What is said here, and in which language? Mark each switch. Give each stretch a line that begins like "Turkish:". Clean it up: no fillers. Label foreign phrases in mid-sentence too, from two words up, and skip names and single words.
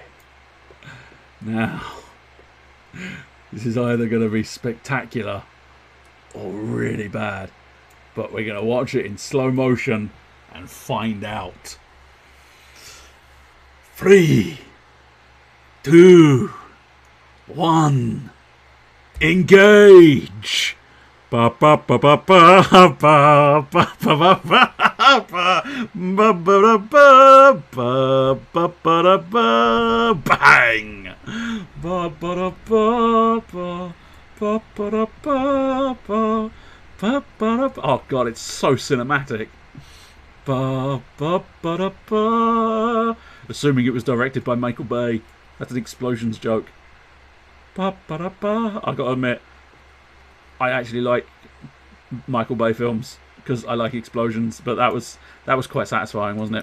English: Now, this is either going to be spectacular or really bad. But we're going to watch it in slow motion and find out. 3, 2, 1, engage! Ba ba ba ba ba ba ba ba ba ba ba ba ba ba ba bang! Ba ba ba ba ba ba ba ba ba. Oh god, it's so cinematic. Assuming it was directed by Michael Bay. That's an explosions joke. I gotta admit, I actually like Michael Bay films because I like explosions, but that was quite satisfying, wasn't it?